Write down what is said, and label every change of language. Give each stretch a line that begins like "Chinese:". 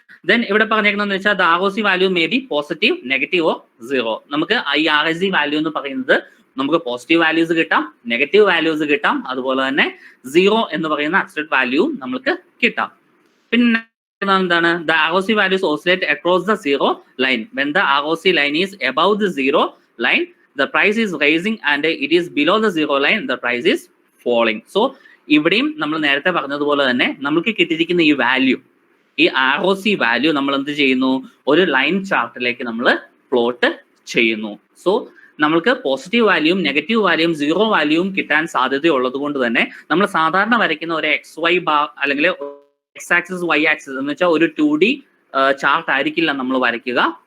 English: then
Malayalam: ഇവിടെ പറഞ്ഞേക്കുന്നതെന്ന് വെച്ചാൽ
English: ROC value may be positive, negative or 0.
Malayalam: നമുക്ക് ഈ RSG വാല്യൂ എന്ന് പറയുന്നത് നമുക്ക് പോസിറ്റീവ് വാല്യൂസ് കിട്ടാം, നെഗറ്റീവ് വാല്യൂസ് കിട്ടാം, അതുപോലെ തന്നെ 0 എന്ന് പറയുന്ന അബ്സല്യൂട്ട് വാല്യൂ നമുക്ക് കിട്ടാം. പിന്നെ എന്താണ്?
English: The ROC values oscillate across the zero line. When the ROC line is above the zero line, the price is rising, and it is below the zero line, the price is falling.
Malayalam: So ഇവിടെയും നമ്മൾ നേരത്തെ പറഞ്ഞതുപോലെ തന്നെ നമുക്ക് കിട്ടിയിരിക്കുന്ന ഈ value, ഈ ROC value നമ്മൾ എന്ത് ചെയ്യുന്നു? ഒരു ലൈൻ ചാർട്ടിലേക്ക് നമ്മൾ പ്ലോട്ട് ചെയ്യുന്നു. സോ നമ്മൾക്ക് പോസിറ്റീവ് വാല്യൂവും നെഗറ്റീവ് വാല്യൂവും 0 വാല്യൂവും കിട്ടാൻ സാധ്യതയുള്ളത് കൊണ്ട് തന്നെ നമ്മൾ സാധാരണ വരയ്ക്കുന്ന ഒരു XY ബാർ അല്ലെങ്കിൽ X ആക്സിസ് Y ആക്സിസ് എന്ന് വെച്ചാൽ ഒരു 2D ചാർട്ട് ആയിരിക്കില്ല നമ്മൾ വരയ്ക്കുക.